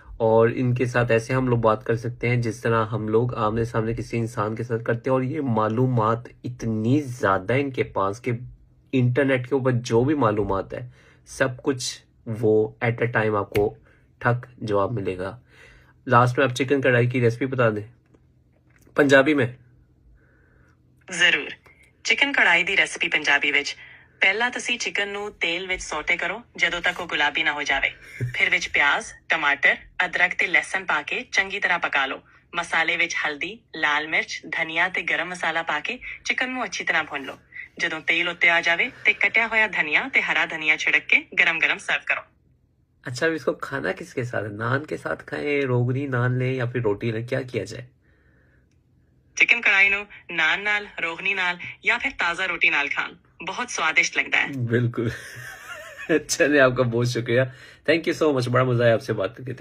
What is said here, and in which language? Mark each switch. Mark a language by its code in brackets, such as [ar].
[hi] और इनके साथ ऐसे हम लोग बात कर सकते हैं जिस तरह हम लोग आमने सामने किसी इंसान के साथ करते हैं। और ये मालूमात इतनी ज़्यादा है इनके पास कि इंटरनेट के ऊपर जो भी मालूमात है सब कुछ वो एट अ टाइम आपको ठक जवाब मिलेगा। लास्ट में आप चिकन कढ़ाई की रेसिपी बता दें पंजाबी में। [pa] ਜ਼ਰੂਰ। ਚਿਕਨ ਕੜਾਈ ਦੀ ਰੈਸਿਪੀ ਪੰਜਾਬੀ ਵਿੱਚ। ਪਹਿਲਾਂ ਤੁਸੀਂ ਚਿਕਨ ਨੂੰ ਤੇਲ ਵਿੱਚ ਸੌਟੇ ਕਰੋ ਜਦੋਂ ਤੱਕ ਉਹ ਗੁਲਾਬੀ ਨਾ ਹੋ ਜਾਵੇ। ਫਿਰ ਵਿੱਚ ਪਿਆਜ਼, ਟਮਾਟਰ, ਅਦਰਕ ਤੇ ਲਸਣ ਪਾ ਕੇ ਚੰਗੀ ਤਰ੍ਹਾਂ ਪਕਾ ਲਓ। ਮਸਾਲੇ ਵਿੱਚ ਹਲਦੀ, ਲਾਲ ਮਿਰਚ, ਧਨੀਆ ਤੇ ਗਰਮ ਮਸਾਲਾ ਪਾ ਕੇ ਚਿਕਨ ਨੂੰ ਅੱਛੀ ਤਰ੍ਹਾਂ ਭੁੰਨ ਲਓ। ਜਦੋਂ ਤੇਲ ਉੱਤੇ ਆ ਜਾਵੇ ਤੇ ਕਟਿਆ ਹੋਇਆ ਧਨੀਆ ਤੇ ਹਰਾ ਧਨੀਆ ਛਿੜਕ ਕੇ [hi] गरम-गरम सर्व करो। अच्छा, अब इसको खाना किसके साथ है? नान के साथ खाएं, रोगनी नान लें या फिर रोटी लें, क्या किया जाए? [pa] चिकन कढ़ाई ਨੂੰ ਨਾਨ ਨਾਲ, ਰੋਗਨੀ ਨਾਲ ਜਾਂ ਫਿਰ ਤਾਜ਼ਾ ਰੋਟੀ ਨਾਲ ਖਾਣ ਬਹੁਤ ਸਵਾदिष्ट [hi] लगता है। बिल्कुल। चलिए, आपका बहुत शुक्रिया। थैंक यू सो मच, बड़ा मजा आया आपसे बात करके।